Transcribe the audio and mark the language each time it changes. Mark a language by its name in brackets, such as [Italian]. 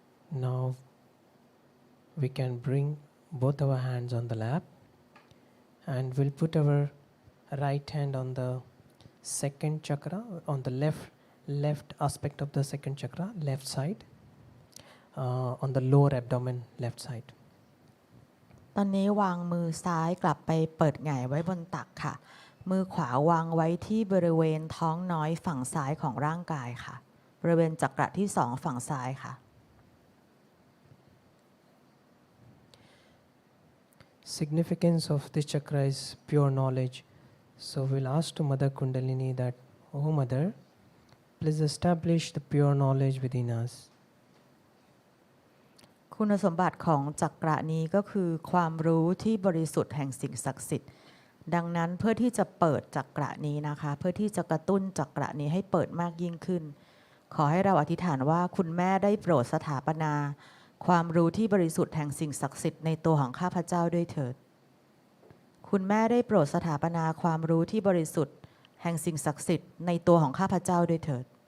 [English] Now we can bring both our hands on the lap and we'll put our right hand on the second chakra, on the left aspect of the second chakra, left side, on the lower abdomen, left side. [Thai] ตอนนี้วางมือซ้ายกลับไปเปิดหงายไว้บนตักค่ะมือขวาวางไว้ที่บริเวณท้องน้อยฝั่งซ้ายของร่างกายค่ะบริเวณจักระที่2ฝั่งซ้ายค่ะ [English] Significance of this chakra is pure knowledge. So we'll ask to Mother Kundalini that, Oh Mother, please establish the pure knowledge within us. [Thai] คุณสมบัติของจักระนี้ก็คือความรู้ที่บริสุทธิ์แห่งสิ่งศักดิ์สิทธิ์ดังนั้นเพื่อที่จะเปิดจักระนี้นะคะเพื่อที่จะกระตุ้นจักระนี้ให้เปิดมากยิ่งขึ้นขอให้เราอธิษฐานว่าคุณแม่ได้โปรดสถาปนาความรู้ที่บริสุทธิ์แห่งสิ่งศักดิ์สิทธิ์ในตัวของข้าพเจ้าด้วยเถิดคุณแม่ได้โปรดสถาปนาความรู้ที่บริสุทธิ์แห่งสิ่งศักดิ์สิทธิ์ในตัวของข้าพเจ้าด้วยเถิด